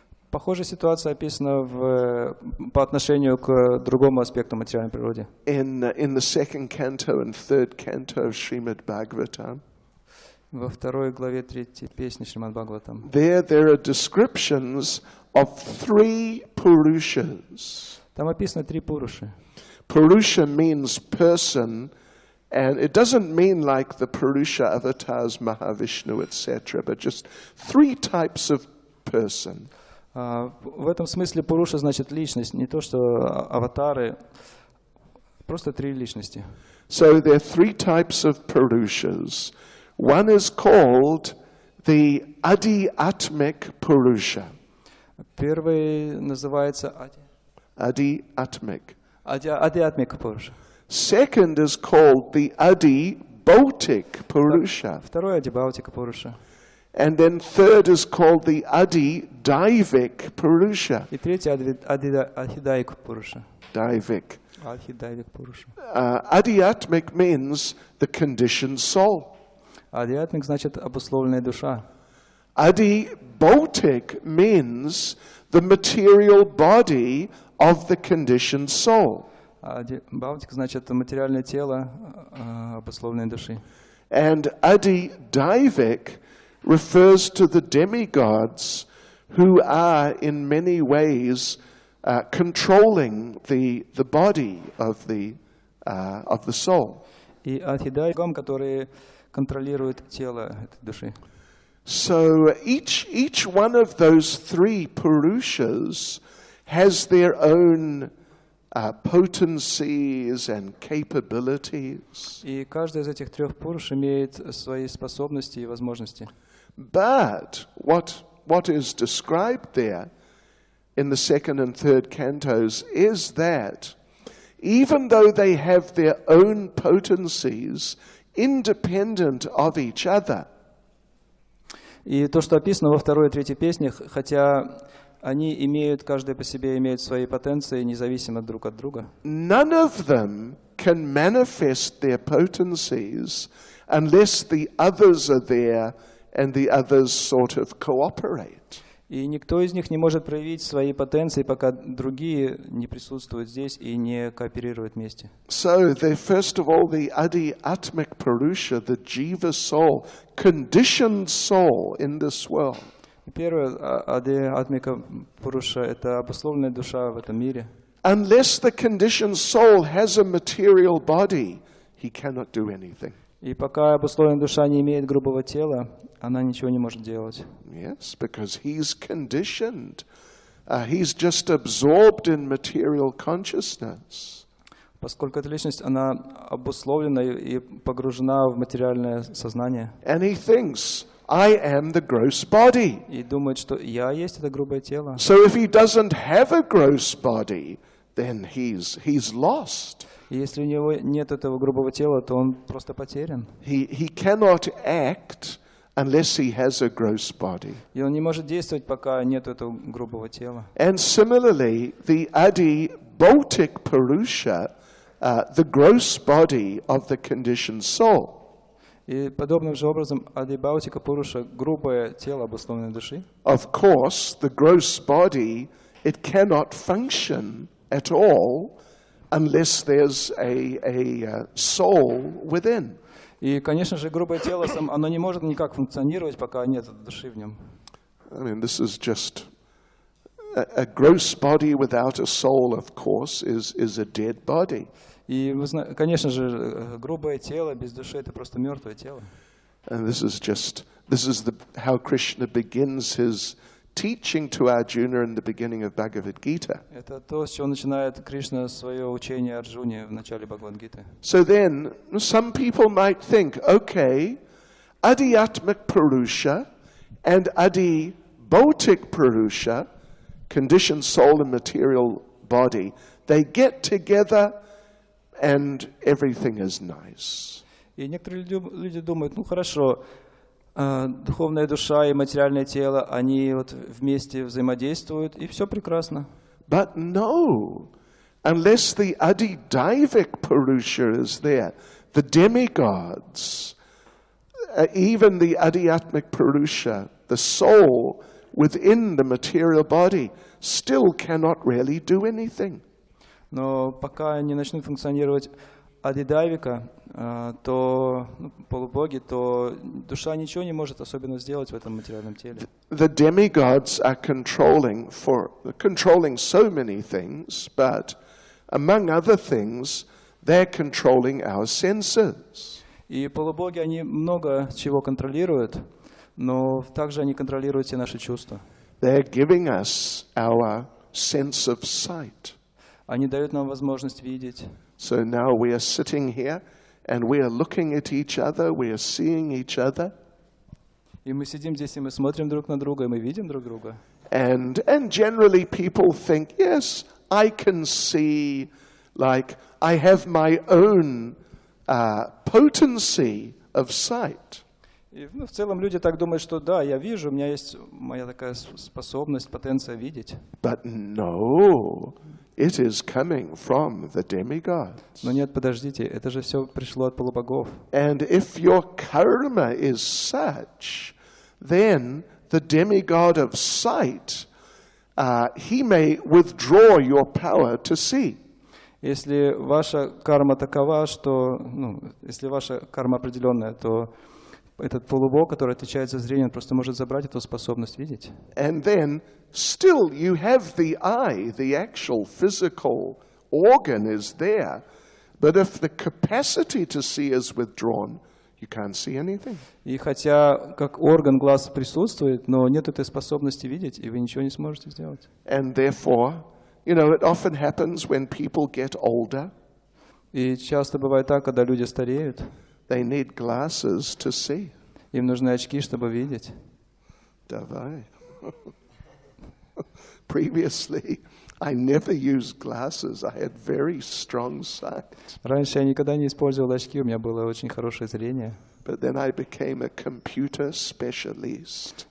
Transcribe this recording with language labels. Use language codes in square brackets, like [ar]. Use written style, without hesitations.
[ru] Похожая ситуация описана по отношению к другому аспекту материальной природы. [en] In the second canto and third canto of Srimad Bhagavatam. [ru] Во второй главе 3 песни Шримад Бхагаватам. [en] There are descriptions of 3 Purushas. [ru] Там описано 3 пуруши. [en] Purusha means person, and it doesn't mean like the Purusha avatars, Mahavishnu, etc., but just 3 types of person. [ru] В этом смысле пуруша значит личность, не то что аватары, просто 3 личности. [en] So there are 3 types of Purushas. One is called the Adi-atmic Purusha. [ru] Первый называется Adi-atmic. Adi-atmic Purusha. [en] Second is called the Adi-bhautic Purusha. [ru] Второй Adi-bhautic Purusha. [en] And then third is called the Adi-daivic Purusha. [ru] И третий Adi-daivik Purusha. Daivik. Adi-daivik Purusha. [en] Adi-atmic means the conditioned soul. [ru] Adi-atmic значит обусловленная душа. [en] Adi-bhautic means the material body of the conditioned soul. [ru] Adi-bhautic значит материальное тело обусловленной души. [en] And Adi-daivik refers to the demigods who are in many ways controlling the body of the soul. [ru] И адхидайвам, которые контролируют тело этой души. [en] So each one of those three Purushas has their own potencies and capabilities. [ru] И каждый из этих трех пуруш имеет свои способности и возможности. [en] But what is described there in the second and third cantos is that even though they have their own potencies independent of each other, [ru] И то, что описано во второй и третьей песнях, хотя они имеют, каждый по себе имеет свои потенции, независимо друг от друга, [en] none of them can manifest their potencies unless the others are there and the others sort of cooperate. [ru] и никто из них не может проявить свои потенции, пока другие не присутствуют здесь и не кооперируют вместе. [en] So, first of all, the Adi Atmic Purusha, the Jiva soul, conditioned soul in this world. [ru] Первое, Ади Атмика Пуруша, это обусловленная душа в этом мире. [en] Unless the conditioned soul has a material body, he cannot do anything. [ru] И пока обусловленная душа не имеет грубого тела, она ничего не может делать. [en] Yes, because he's conditioned. He's just absorbed in material consciousness. [ru] Поскольку эта личность, она обусловлена и погружена в материальное сознание. [en] And he thinks, I am the gross body. [ru] И думает, что я есть это грубое тело. [en] So if he doesn't have a gross body, then he's lost. [ru] И если у него нет этого грубого тела, то он просто потерян. [en] He cannot act unless he has a gross body. [ru] И он не может действовать, пока нет этого грубого тела. [en] And similarly, the Adi Bhautik Purusha, the gross body of the conditioned soul. [ru] И подобным же образом Ади Бхаутика Пуруша, грубое тело обусловленной души. [en] Of course, the gross body, it cannot function at all unless there's a soul within. [ru] И, конечно же, грубое тело, оно не может никак функционировать, пока нет души в нем. [en] I mean, this is just a gross body without a soul, of course, is a dead body. [ru] И, конечно же, грубое тело без души — это просто мертвое тело. [en] And this is how Krishna begins his teaching to Arjuna in the beginning of Bhagavad Gita. [ru] Это то, с чего начинает Кришна свое учение Арджуне в начале Бхагавад-гиты. [en] So then, some people might think, okay, Adhyatmic Purusha and Adi Bhautik Purusha, conditioned soul and material body, they get together and everything is nice. [ru] И некоторые люди думают, ну хорошо, духовная душа и материальное тело, они вот вместе взаимодействуют, и все прекрасно. [en] But no, unless the Adidaivic Purusha is there, the demigods, even the Adhyatmic Purusha, the soul within the material body, still cannot really do anything. [ru] Но пока не начнут функционировать Адидайвика, то полубоги, то душа ничего не может особенно сделать в этом материальном теле. [en] The demigods are controlling so many things, but among other things, they're controlling our senses. [ru] И полубоги, они много чего контролируют, но также они контролируют все наши чувства. [en] They're giving us our sense of sight. [ru] Они дают нам возможность видеть. [en] So now we are sitting here and we are looking at each other, we are seeing each other. [ru] И мы сидим здесь, и мы смотрим друг на друга, и мы видим друг друга. [en] And generally people think, yes, I can see, like I have my own potency of sight. [ru] И в целом люди так думают, что да, я вижу, у меня есть моя такая способность, потенция видеть. [en] But no, it is coming from the demigods. [ru] Но нет, подождите, это же все пришло от полубогов. [en] And if your karma is such, then the demigod of sight, he may withdraw your power to see. [ru] Если ваша карма такова, что, если ваша карма определенная, то этот полубог, который отвечает за зрение, он просто может забрать эту способность видеть. [en] And then still you have the eye, the actual physical organ is there. But if the capacity to see is withdrawn, you can't see anything. [ru] И хотя как орган глаз присутствует, но нет этой способности видеть, и вы ничего не сможете сделать. [en] And therefore, it often happens when people get older. [ru] И часто бывает так, когда люди стареют, [en] They need glasses to see. [ru] им нужны очки, чтобы видеть. Davai. [en] Previously, I never used glasses. I had very strong sight. [ru] Раньше я никогда не использовал очки, у меня было очень хорошее зрение. [en] But then I became a computer specialist.